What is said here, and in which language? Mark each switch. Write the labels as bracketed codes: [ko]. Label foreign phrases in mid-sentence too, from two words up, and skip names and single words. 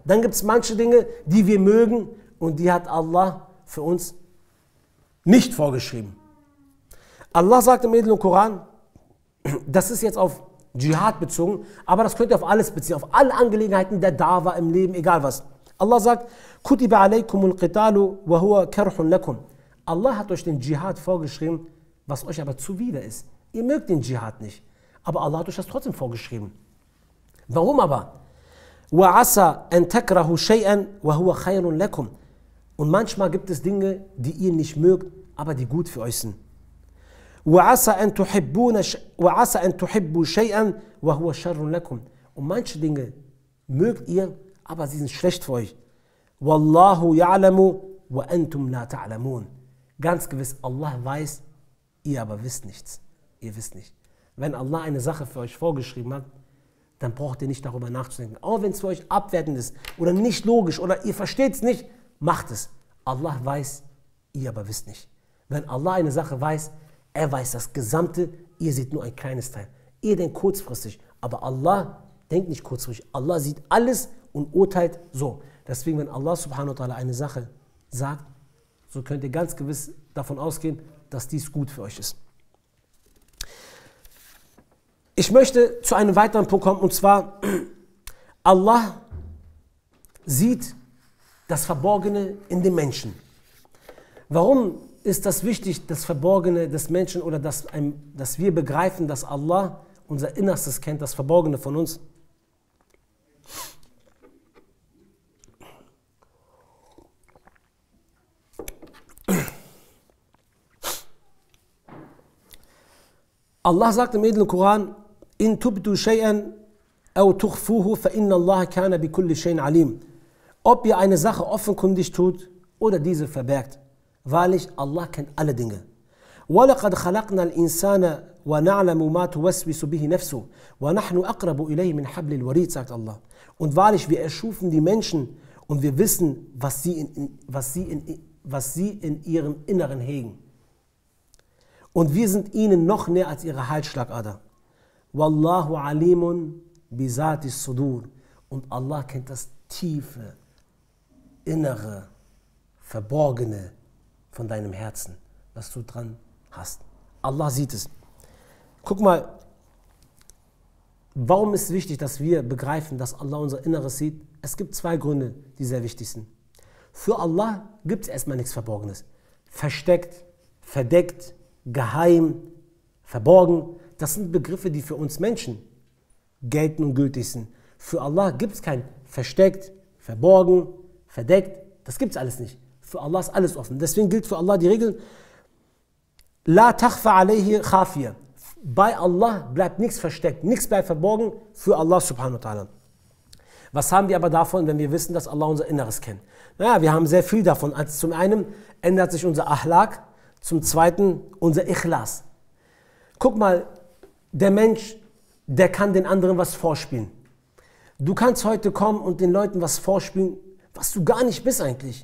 [de] Dann gibt es manche Dinge, die wir mögen und die hat Allah für uns nicht vorgeschrieben. Allah sagt im edlen Koran, das ist jetzt auf Dschihad bezogen, aber das könnt ihr auf alles beziehen, auf alle Angelegenheiten der Dawa im Leben, egal was. Allah sagt, [ar] كتب عليكم القتال وهو كره لكم. [de] Allah hat euch den Dschihad vorgeschrieben, was euch aber zuwider ist. Ihr mögt den Dschihad nicht, aber Allah hat euch das trotzdem vorgeschrieben. Warum aber? [ar] وعسى أن تكرهوا شيئا وهو خير لكم. [de] Und manchmal gibt es Dinge, die ihr nicht mögt, aber die gut für euch sind. [ar] وَعَسَى أَن تُحِبُّوا شَيْئًا وَهُوَ شَرٌّ لَكُمْ. [de] Und manche Dinge mögt ihr, aber sie sind schlecht für euch. [ar] وَاللَّهُ يَعْلَمُ وَأَنْتُمْ لَا تَعْلَمُونَ. [de] Ganz gewiss, Allah weiß ihr aber wisst nichts. Ihr wisst nicht. Wenn Allah eine Sache für euch vorgeschrieben hat, dann braucht ihr nicht darüber nachzudenken. Auch wenn es für euch abwertend ist oder nicht logisch oder ihr versteht es nicht, macht es. Allah weiß, ihr aber wisst nicht. Wenn Allah eine Sache weiß, er weiß das Gesamte, ihr seht nur ein kleines Teil. Ihr denkt kurzfristig, aber Allah denkt nicht kurzfristig. Allah sieht alles und urteilt so. Deswegen, wenn [ar] الله سبحانه وتعالى [de] eine Sache sagt, so könnt ihr ganz gewiss davon ausgehen, dass dies gut für euch ist. Ich möchte zu einem weiteren Punkt kommen, und zwar, Allah sieht das Verborgene in den Menschen. Warum ist das wichtig, das Verborgene des Menschen, oder dass wir begreifen, dass Allah unser Innerstes kennt, das Verborgene von uns? Allah sagt im edlen Koran, [ar] إن تبدوا شيئا أو تخفوه فإن الله كان بكل شيء عليما. [de] Ob ihr eine Sache offenkundig tut oder diese verbergt, wahrlich Allah kennt alle Dinge. [ar] وَلَقَدْ خَلَقْنَا الْإِنسَانَ وَنَعْلَمُ مَا تُوَسْوِسُ بِهِ نَفْسُهُ وَنَحْنُ أَقْرَبُ إِلَيْهِ مِنْ حَبْلِ الْوَرِيدِ, [de] sagt Allah. Und wahrlich, wir erschufen die Menschen und wir wissen, was sie in ihrem Inneren hegen. Und wir sind ihnen noch näher als ihre Halsschlagader. [ar] والله عليم بذات الصدور. [de] Und Allah kennt das tiefe, innere, verborgene von deinem Herzen, was du dran hast. Allah sieht es. Guck mal, warum ist es wichtig, dass wir begreifen, dass Allah unser Inneres sieht? Es gibt zwei Gründe, die sehr wichtig sind. Für Allah gibt es erstmal nichts Verborgenes. Versteckt, verdeckt, geheim, verborgen, das sind Begriffe, die für uns Menschen gelten und gültig sind. Für Allah gibt es kein versteckt, verborgen, verdeckt, das gibt es alles nicht. Für Allah ist alles offen. Deswegen gilt für Allah die Regel, [ar] لا تخفى عليه خافية. [de] Bei Allah bleibt nichts versteckt, nichts bleibt verborgen für [ar] الله سبحانه وتعالى. [de] Was haben wir aber davon, wenn wir wissen, dass Allah unser Inneres kennt? Naja, wir haben sehr viel davon. Also zum einen ändert sich unser Ahlak, zum zweiten unser Ikhlas. Guck mal, der Mensch, der kann den anderen was vorspielen. Du kannst heute kommen und den Leuten was vorspielen, was du gar nicht bist eigentlich.